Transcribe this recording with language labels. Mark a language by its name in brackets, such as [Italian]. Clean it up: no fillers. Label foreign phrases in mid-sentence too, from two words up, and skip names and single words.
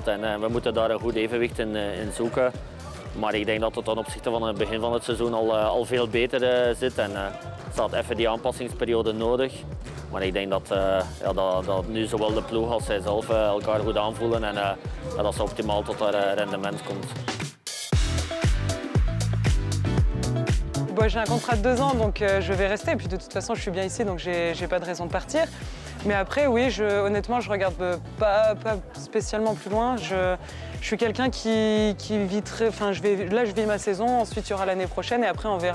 [Dutch] En we moeten daar een goed evenwicht in zoeken. Maar ik denk dat het ten opzichte van het begin van het seizoen al veel beter zit. En ze had even die aanpassingsperiode nodig. Maar ik denk dat nu zowel de ploeg als zij zelf elkaar goed aanvoelen en dat ze optimaal tot haar rendement komt. [French] J'ai un contrat de 2 ans, donc je vais rester. Et puis de toute façon, je suis bien ici, donc j'ai pas de raison de partir. Mais après, oui, honnêtement, je regarde pas spécialement plus loin. Je suis quelqu'un qui vit très... Enfin, là, je vis ma saison, ensuite il y aura l'année prochaine et après on verra.